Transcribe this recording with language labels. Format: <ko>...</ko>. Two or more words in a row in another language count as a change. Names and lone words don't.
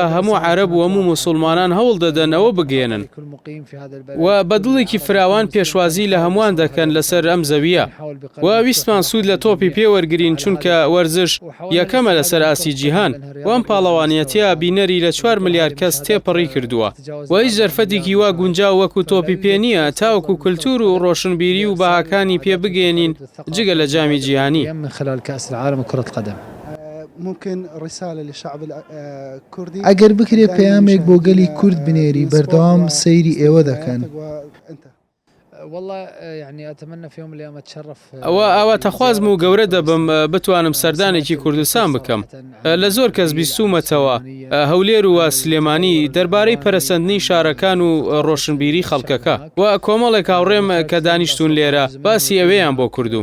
<ckb>هەموو عەرەب و هەموو مسلمانان هەوڵ دەدەن ئەوە بگێنن و بەدڵێکی فراوان پێشوازی لە هەمووان دەکەن لەسەر ئەم زەویە و ویستمان سوود لە تۆپی پێوەرگرین چونکە وەرزش یەکەمە لەسەر ئاسی جیهان و ئەم پاڵەوانیەتە بینەری لە 4 ملیار کەس تێپەڕی کردووە و هیچ زەرفەتێکی وا گونجاو وەکو تۆپی پێ نییە تاوەکو کولتور و ڕۆشنبیری و بەهاکانی پێ بگەێنین جگە لە جامی جیهانی.</ckb> <ar>ممكن رسالة للشعب الكردي</ar> <ckb>ئەگەر بکرێ پەیامێک بۆ گەلی کورد بنێری بەردەوام سەیری ئێوە دەکەن.</ckb> <ar>والله يعني أتمنى في يوم من الأيام أتشرف</ar> <ckb>ئەوە تەخوازم و گەورە دەبم بتوانم سەردانێکی کوردستان بکەم. لە زۆر کەس بیستومەتەوە هەولێر و سلێمانی دەربارەی پەرەسەندنی شارەکان و ڕۆشنبیری خەڵکەکە و کۆمەڵێک هاوڕێم کە دانیشتون لێرە باسی ئەوەیان بۆ کردوم.</ckb>